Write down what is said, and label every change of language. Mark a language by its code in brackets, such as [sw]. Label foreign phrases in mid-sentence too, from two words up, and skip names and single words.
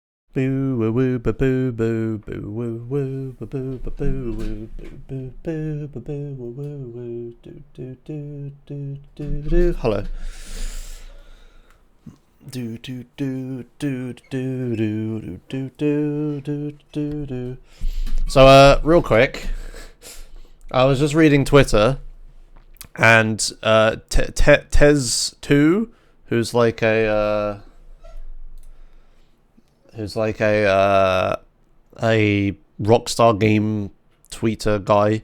[en] Boo woo woo ba boo boo boo woo woo ba boo ba boo woo boo boo boo ba boo woo woo woo do do do do do do. Hello. Do do do do do do do do do do do. So real quick, I was just reading Twitter, and Tez2, who's like a Rockstar game tweeter guy.